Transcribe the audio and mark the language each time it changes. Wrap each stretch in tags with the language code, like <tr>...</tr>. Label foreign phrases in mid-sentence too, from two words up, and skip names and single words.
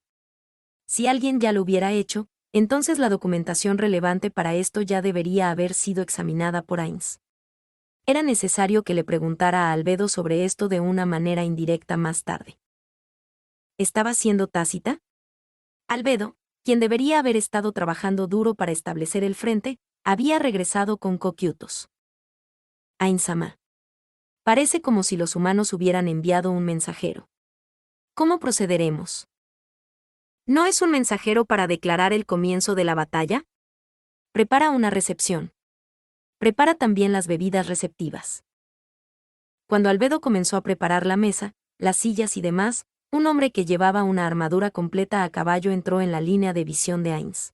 <es>Si alguien ya lo hubiera hecho, entonces la documentación relevante para esto ya debería haber sido examinada por Ainz. Era necesario que le preguntara a Albedo sobre esto de una manera indirecta más tarde. ¿Estaba siendo tácita? Albedo, quien debería haber estado trabajando duro para establecer el frente, había regresado con Cocytus. Ainz-sama. Parece como si los humanos hubieran enviado un mensajero. ¿Cómo procederemos? ¿No es un mensajero para declarar el comienzo de la batalla? Prepara una recepción. Prepara también las bebidas receptivas. Cuando Albedo comenzó a preparar la mesa, las sillas y demás, un hombre que llevaba una armadura completa a caballo entró en la línea de visión de Ainz.</es>